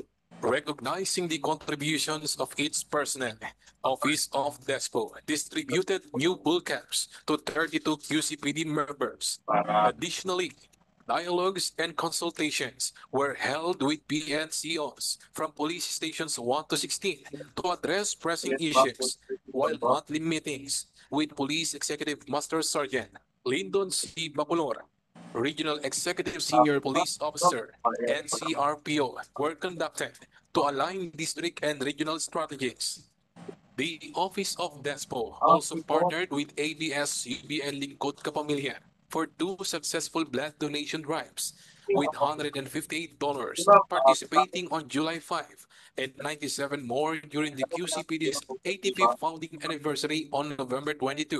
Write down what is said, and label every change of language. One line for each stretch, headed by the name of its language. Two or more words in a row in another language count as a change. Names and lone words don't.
English: Recognizing the contributions of its personnel, Office of DESPO distributed new bull caps to 32 QCPD members. Additionally, dialogues and consultations were held with PNCOs from police stations 1 to 16 to address pressing issues, while monthly meetings with Police Executive Master Sergeant Lyndon C. Bacolor, Regional Executive Senior Police Officer, NCRPO, were conducted to align district and regional strategies. The Office of DESPO also partnered with ABS-CBN Lingkod Kapamilya for 2 successful blood donation drives, with $158 participating on July 5 and 97 more during the QCPD's 85th founding anniversary on November 22.